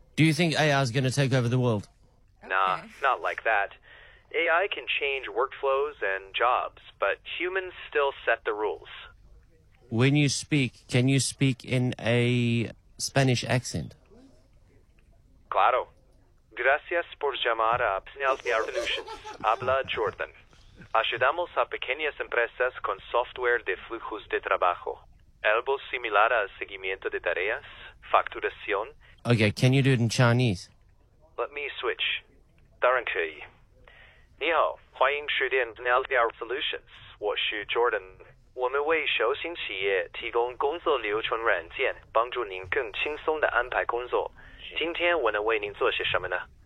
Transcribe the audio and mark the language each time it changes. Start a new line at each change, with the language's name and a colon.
English: Do you think AI is going to take over the world? Okay. Nah, not like that. AI can change workflows and jobs, but humans still set the rules. When you speak, can you speak in a Spanish accent?
Spanish: Claro. Gracias por llamar a Psnialtia Solutions. Habla Jordan. Ayudamos a pequeñas empresas con software de flujos de trabajo. Algo similar a seguimiento de tareas, facturación.
English: Okay, can you do it in Chinese? Let me switch. Danke.
Chinese: Ni hao, 欢迎收听 Psnialtia Solutions. 我是 Jordan. 我们为小型企业提供工作流程软件, 帮助您更轻松地安排工作。今天我能为您做些什么呢?